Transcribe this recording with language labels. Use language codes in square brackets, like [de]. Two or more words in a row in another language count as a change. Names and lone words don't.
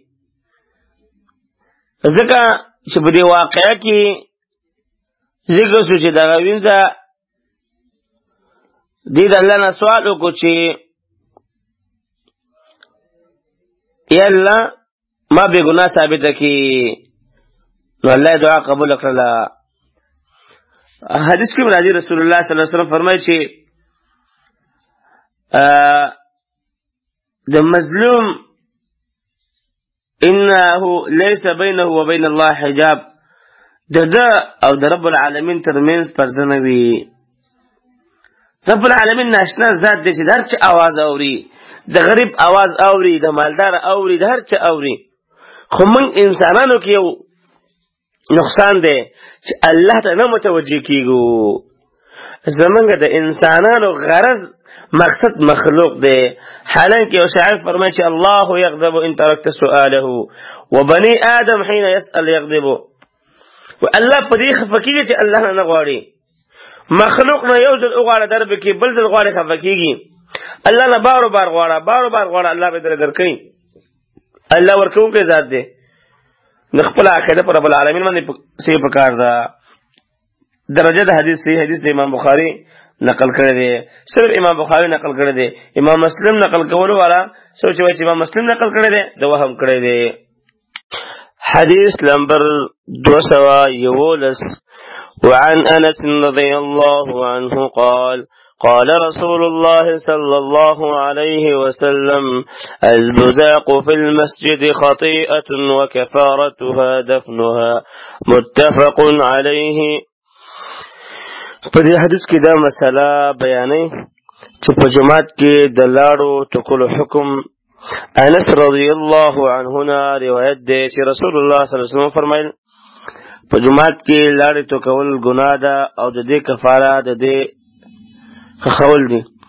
[ps] ځکه چې په دې واقعه کې ذکر شو چې دغه وینځه دې د الله نه سوال وکړو چې یا الله ما بې ګناه ثابته کړي نو الله دعا قبول کړله حدیث کې راځي رسول الله [ar] صلی الله علیه وسلم [ps] فرمایي چې د مظلوم [ar] انه ليس بينه وبين الله حجاب [ps] ده او د رب العالمین ترمنځ پرده نه وي رب العالمین ناشنا ذات دی چې د هر چا اواز اوري د غریب اواز اوري د مالدار اوري د هر چا اوري خو موږ انسانانو کې یو نقصان دی چې الله ته نه متوجه کیږو زمونږ د انسانانو غرض مقصد مخلوق دی حالانکه یو شاعر فرمایي چې [ar] الله یغضب ان ترکت سؤاله وبني آدم حين يسأل یغضب [ps] والله په دې خفه کېږي چې الله نه غواړي مخلوق نه یو ځل وغواړه در به کې بل ځل غواړي خفه کېږي الله نه بار بار غواړه الله به در درکوي الله ورکوونکی ذات دی نو خپل عقیده پر رب العالمین باندې صحیح پکار ده درجه د حدیث صحیح حدیث د امام بخاری نقل کړی دی صرف امام بخاری نقل کړی دی امام مسلم نقل کولو والا سوچ وای چې امام مسلم نقل کړی دی د وهم کړی دی حديث نمبر 211 [ar] وعن أنس رضي الله عنه قال قال رسول الله صلى الله عليه وسلم البزاق في المسجد خطيئة وكفارتها دفنها متفق عليه. [ps] په دې حدیث کې دا مسله بیانې چې په جماعت کې د لاړو ټکولو حکم انس [ar] رضی الله عنه [ps] روایت دی چې رسول الله [ar] صلی الله علیه وسلم [ps] فرمایل په جماعت کې لاړې تو کول ګناه ده او د دې کفاره د دې خول دي.